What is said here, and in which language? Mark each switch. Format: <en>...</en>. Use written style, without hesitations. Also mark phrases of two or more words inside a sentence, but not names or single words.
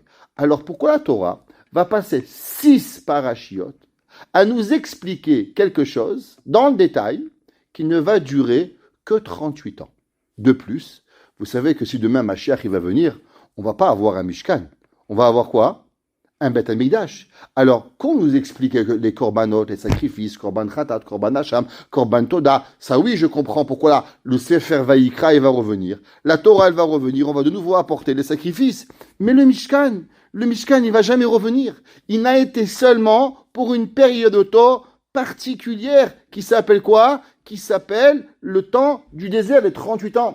<fr>Alors, pourquoi la Torah va passer 6 parachiotes à nous expliquer quelque chose, dans le détail, qui ne va durer que 38 ans? De plus, vous savez que si demain Mashiach il va venir, on ne va pas avoir un Mishkan. On va avoir quoi? Un Beth Amikdash. Alors, qu'on nous explique les korbanot, les sacrifices,</fr> <he>קרבן חטאת, קרבן אשם, קרבן תודה,</he> <fr>ça oui, je comprends pourquoi là, le Sefer Vayikra, il va revenir. La Torah, elle va revenir, on va de nouveau apporter les sacrifices. Mais le Mishkan, il va jamais revenir. Il n'a été seulement pour une période de temps particulière qui s'appelle quoi? Qui s'appelle le temps du désert, les 38 ans.</fr>